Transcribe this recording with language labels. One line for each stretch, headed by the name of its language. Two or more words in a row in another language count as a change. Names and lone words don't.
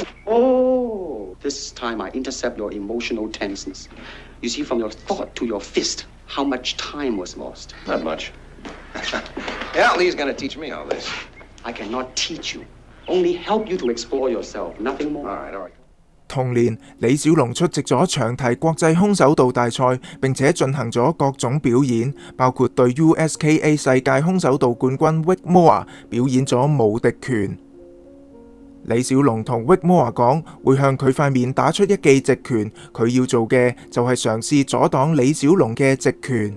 English: Oh, this time I intercept your emotional tenseness. You see, from your thought to your fist, how much time was lost. Not much. Yeah, Lee's gonna teach me all this. I cannot teach you. Only help you to explore yourself, nothing more. All right.
Cantonese: 同年，李小龍出席咗長堤國際空手道大賽，並且進行咗各種表演，包括對 USKA 世界空手道冠軍 Whitmore 表演咗無敵拳。李小龍同 Whitmore 講，會向佢塊面打出一記直拳，佢要做嘅就係嘗試阻擋李小龍嘅直拳。